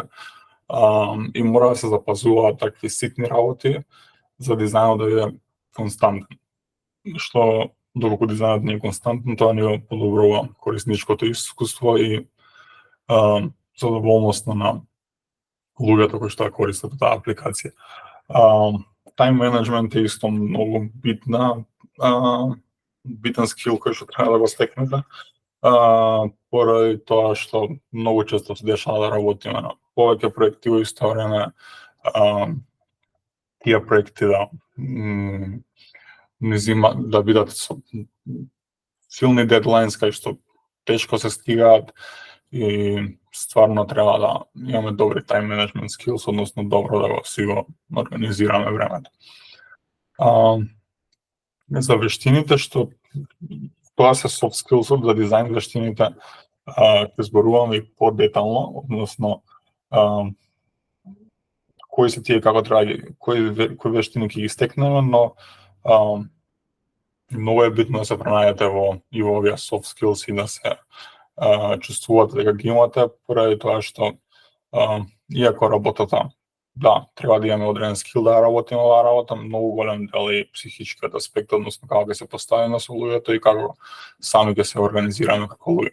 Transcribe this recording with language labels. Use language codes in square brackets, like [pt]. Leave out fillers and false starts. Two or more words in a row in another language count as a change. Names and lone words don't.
[mk] И мора да се запазуваат такви ситни работи за дизајнот да биде константен. Што доколку дизајнот не е константен, тоа не го подобрува корисничкото искуство и задоволноста на луѓето кои што користат таа апликација. [en] Time management [mk] е исто многу битен скил кој што треба да го стекнете, поради тоа што многу често се дешава да работиме на повеќе проекти во исто време, тие проекти да бидат со силни дедлајнс кај што тешко се стигаат и стварно треба да имаме добри [en] time management skills, [mk] односно добро да си го организираме времето. За вештините што тоа се [en] soft skills [mk] за дизајн вештините, ќе зборуваме и подетално, односно кои се тие како треба кои вештини ќе ги стекнеме, но многу е битно да се пронајдете во овие [en] soft skills [mk] и да се чувствувате дека ги имате, поради тоа што иако работата треба да имаме одреден скил да работиме оваа работа, многу голем дел е психичкиот аспект, односно како ќе се поставиме со луѓето и како сами ќе се организираме како луѓе.